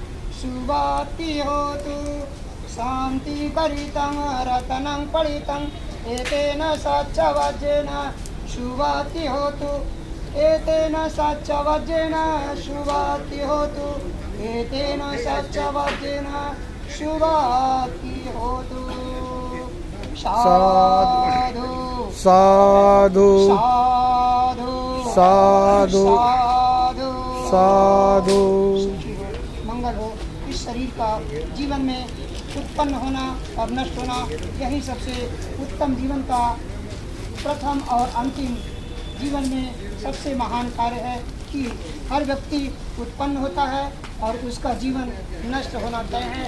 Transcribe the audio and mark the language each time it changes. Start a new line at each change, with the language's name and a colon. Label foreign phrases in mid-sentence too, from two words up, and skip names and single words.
Pali: शुभति होतु शांति करितं रतनं पड़ितं एतेन सच्चवज्रेण शुभाति होतु एतेन सच्चवज्रेण शुभाति होतु एतेन सच्चवज्रेण शुभाति होतु साधु साधु साधु साधु साधु साधु।
Hindi: मंगल हो। इस शरीर का जीवन में उत्पन्न होना और नष्ट होना यही सबसे उत्तम जीवन का प्रथम और अंतिम जीवन में सबसे महान कार्य है कि हर व्यक्ति उत्पन्न होता है और उसका जीवन नष्ट होना तय है।